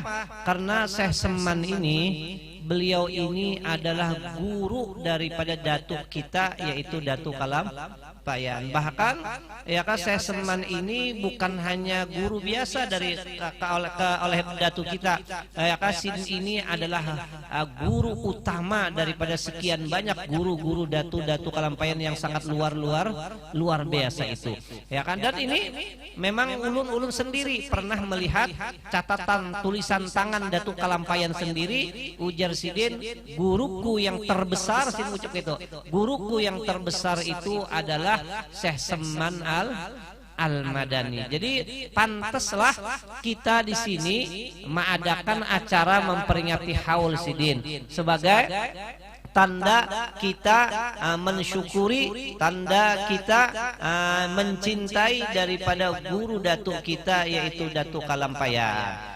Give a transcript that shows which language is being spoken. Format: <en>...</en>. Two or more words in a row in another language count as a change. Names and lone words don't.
<id>Karena Syekh Samman ini, beliau ini adalah guru daripada datuk kita, yaitu Datuk Kalam Payan. Bahkan ya kan Syekh Seman ini bukan hanya guru biasa dari oleh datu kita. Ya kan Sidin ini adalah guru utama daripada sekian banyak guru-guru datu-datu Kalampayan yang sangat luar biasa itu. Ya kan, dan ini memang ulun-ulun sendiri pernah melihat catatan tulisan tangan datu Kalampayan sendiri. Ujar Sidin, guruku yang terbesar, Sidin ucap itu, guruku yang terbesar itu adalah Syekh Seman Al-Madani. Jadi pantaslah kita di sini mengadakan acara memperingati Haul Sidin sebagai tanda kita mensyukuri, tanda kita mencintai daripada guru datuk kita, yaitu Datuk Kalampayan.</id>